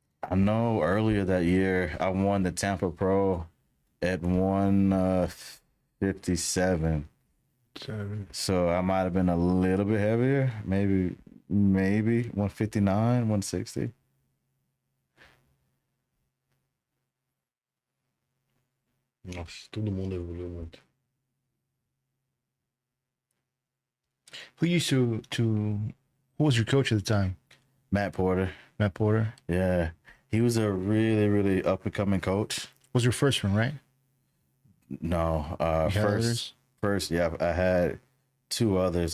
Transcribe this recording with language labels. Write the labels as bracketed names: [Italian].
[English] I know earlier that year I won the Tampa Pro at 157. So I might have been a little bit heavier, maybe 159, 160. [Portuguese] Nossa, todo mundo evoluiu muito. [English] Who was your coach at the time? Matt Porter. Matt Porter. Yeah. He was a really, really up and coming coach. Was your first one, right? No. You had others? First, yeah, I had 2 others.